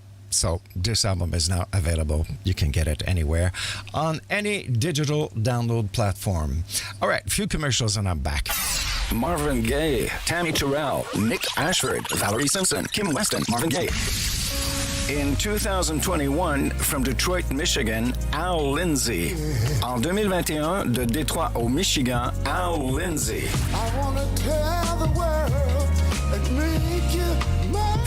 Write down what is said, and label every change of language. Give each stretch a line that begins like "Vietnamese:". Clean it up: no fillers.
English: So this album is now available. You can get it anywhere on any digital download platform. All right, few commercials and I'm back. Marvin Gaye, Tammy Terrell, Nick Ashford, Valerie Simpson, Kim Weston, Marvin Gaye. In 2021, from Detroit, Michigan, Al Lindsay.
French: En 2021, de Détroit au Michigan, Al Lindsay.
English: I wanna tell the world and make you mine.